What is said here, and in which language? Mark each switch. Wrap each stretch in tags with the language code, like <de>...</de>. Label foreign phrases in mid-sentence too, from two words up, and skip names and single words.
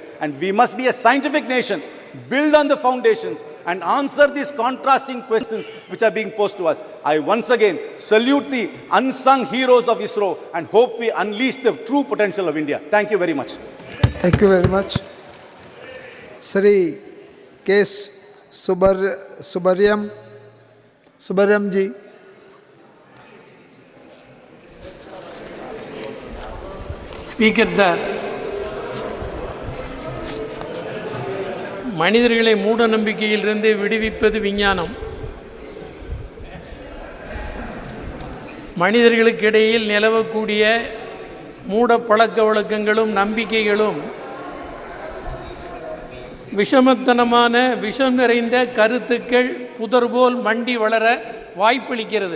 <en>And we must be a scientific nation, build on the foundations and answer these contrasting questions which are being posed to us. I once again salute the unsung heroes of ISRO and hope we unleash the true potential of India. Thank you very much. Thank you very much. Sri K. Subaryam ji.</en> <ta>ஸ்பீக்கர் சார், மனிதர்களை மூட நம்பிக்கையிலிருந்து விடுவிப்பது விஞ்ஞானம். மனிதர்களுக்கிடையில் நிலவக்கூடிய மூட பழக்க வழக்கங்களும் நம்பிக்கைகளும் விஷமத்தனமான விஷம் நிறைந்த கருத்துக்கள் புதர்போல் மண்டி வளர வாய்ப்பளிக்கிறது.</ta>